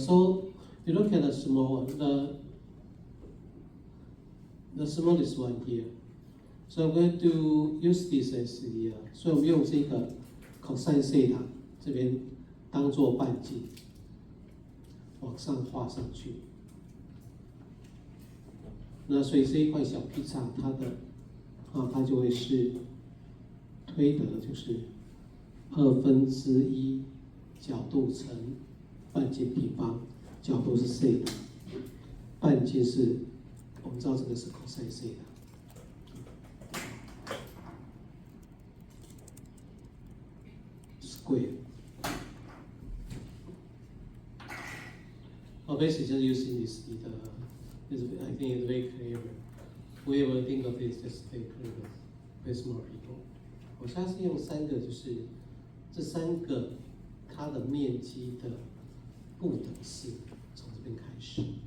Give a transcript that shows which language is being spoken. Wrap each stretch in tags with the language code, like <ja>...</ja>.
<en>So you look at the small one, the smallest one here. So I'm going to use this as the,</en> <zh>所以我们用这个 cosine theta 这边当做半径，往上画上去。那所以这一块小劈叉，它就会是推得就是1/2角度乘半径平方，角度是 theta， 半径是我们知道这个是 cosine theta。</zh> <en>square. Well, basically just using this, I think it's very clear. Whoever think of this, just very clear, very smart people.</en> <zh>我现在是用3个，就是这3个它的面积的不等式，从这边开始。</zh>